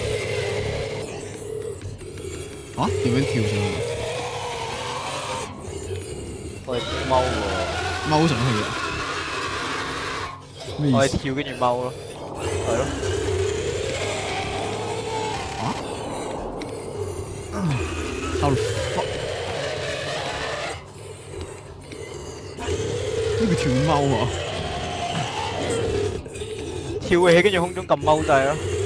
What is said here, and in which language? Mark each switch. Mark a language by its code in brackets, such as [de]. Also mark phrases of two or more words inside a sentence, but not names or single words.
[yue] 啊？點樣跳上去？我係踎喎。踎上去啊？咩意思？我係跳跟住踎咯。係咯。 [en] 啊 ？How the fuck？ [yue] 呢個跳踎啊？跳起跟住空中撳踎掣咯。